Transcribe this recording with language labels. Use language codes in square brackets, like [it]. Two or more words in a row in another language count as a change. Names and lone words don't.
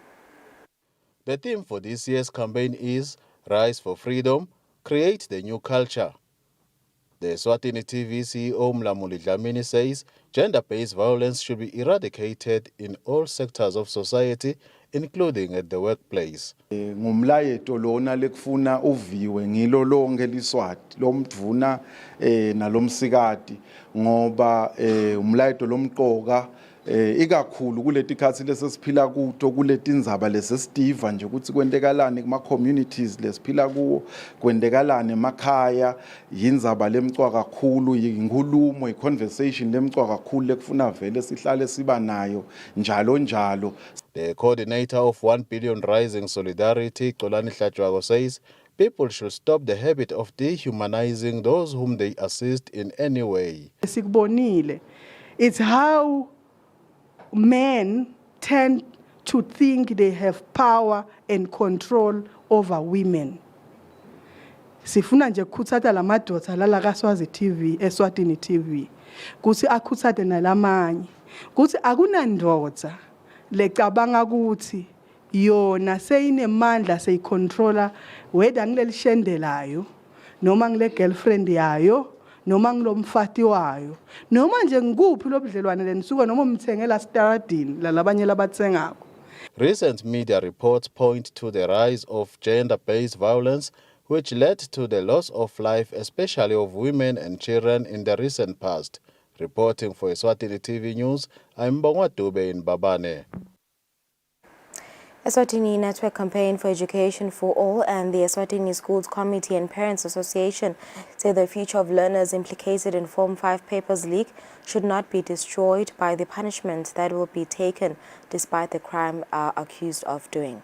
[en] The theme for this year's campaign is Rise for Freedom, Create the New Culture. The Eswatini TV CEO Mlamuli Dlamini says gender-based violence should be eradicated in all sectors of society, including at the workplace. [ss] Ngumlayeto lona lekufuna uviwe ngilo lonke liswati lomdvuna nalomsikati ngoba umlayeto lomqoka ikakhulu kuleti khathi lesesiphila kuto kuletindzaba lesesitiva nje ukuthi kwentekalani kuma communities lesiphila kuwo kwentekalani emakhaya yindzaba lemcwa kakhulu yinkulumo iconversation lemcwa kakhulu lekufuna vele sihlale siba nayo njalo njalo. [en] The coordinator of 1 Billion Rising Solidarity, Xolani Hlatshwago, says people should stop the habit of dehumanizing those whom they assist in any way. It's how men tend to think they have power and control over women. [ss] Sifuna nje kutsata la madoda la kaSwazi TV, Eswatini TV. Kuthi akhutsate nalamanye. Kuthi akunandoda lecabanga ukuthi yona seyinemandla seyicontroller whether ngilelishende noma ngile girlfriend yayo noma ngilomfati wayo noma nje ngikuphi lobudlelwane lenisuka noma umthengela staradini lalabanye labatsengako. [en] Recent media reports point to the rise of gender-based violence, which led to the loss of life, especially of women and children in the recent past. Reporting for Eswatini TV News, I'm Bongwa Dube in Babane. Eswatini Network Campaign for Education for All and the Eswatini Schools Committee and Parents Association say the future of learners implicated in Form 5 papers leak should not be destroyed by the punishment that will be taken despite the crime are accused of doing.